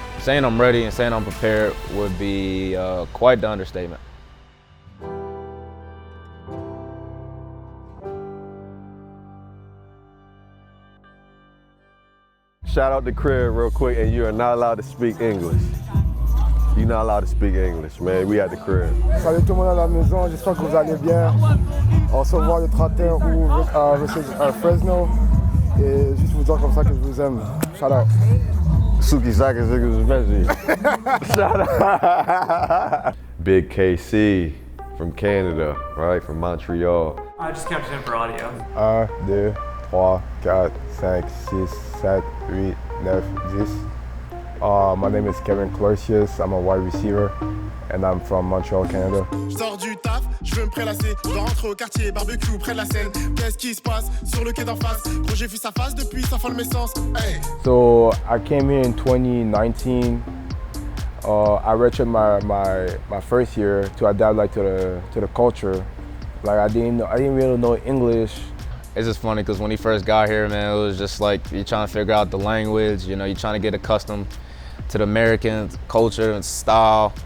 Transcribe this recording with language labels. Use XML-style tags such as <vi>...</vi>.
<en>Saying I'm ready and saying I'm prepared would be quite the understatement. Shout out to Crib real quick, and you are not allowed to speak English. You're not allowed to speak English, man. We at the Crib.</en> <fr>Salut tout le monde à la maison, j'espère que vous allez bien. On se voit le 31 août versus Fresno. Et juste vous dire comme ça que je vous aime.</fr> <en>Shout out. Suki Saka Shout out. Big KC from Canada, right? From Montreal. I just captured him for audio. 1, 2, 3, 4, 5, 6, 7, 8, 9, 10. My name is Kevin Closius. I'm a wide receiver, and I'm from Montreal, Canada.</en> <fr>Je sors du taf, je veux me prélasser. Je dois rentrer au quartier, barbecue près de la Seine. Qu'est-ce qui se passe sur le quai d'en face? Gros, j'ai vu sa face depuis sa folle naissance.</fr> <en>Hey. So I came here in 2019. I redshirted my first year to adapt like to the culture. Like I didn't really know English. It's just funny because when he first got here, man, it was just like you're trying to figure out the language, you know, you're trying to get accustomed to the American culture and style.</en>